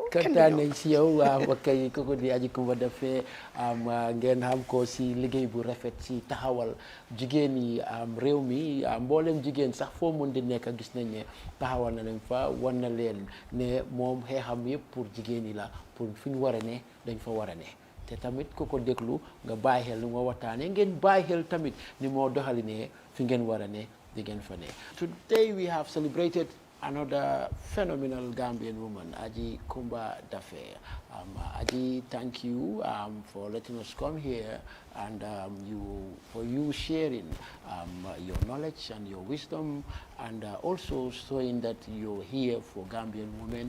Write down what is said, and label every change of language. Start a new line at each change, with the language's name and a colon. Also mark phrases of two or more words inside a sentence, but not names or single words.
Wolof: kontaan nañ si yow mbokk yi kooku di Aji Kumba Dafe ngeen xam ko si liggéey bu rafet si taxawal jigéen yi réew mi mboolem jigéen sax foo mun di nekk gis nañ ne taxawal na leen fa wan na leen ne moom xeexam yëpp pour jigéen yi la pour fi ñu war a ne dañ fa war a ne te tamit ku ko déglu nga bàyyi xel ni moo waxtaanee ngeen bàyyi xel tamit ni moo doxali ne fi ngeen war a ne di ngeen fa ne.
English: Today we have celebrated another phenomenal Gambian woman, Aji Kumba Dafe. Aji, thank you for letting us come here and for you sharing your knowledge and your wisdom and also showing that you're here for Gambian women.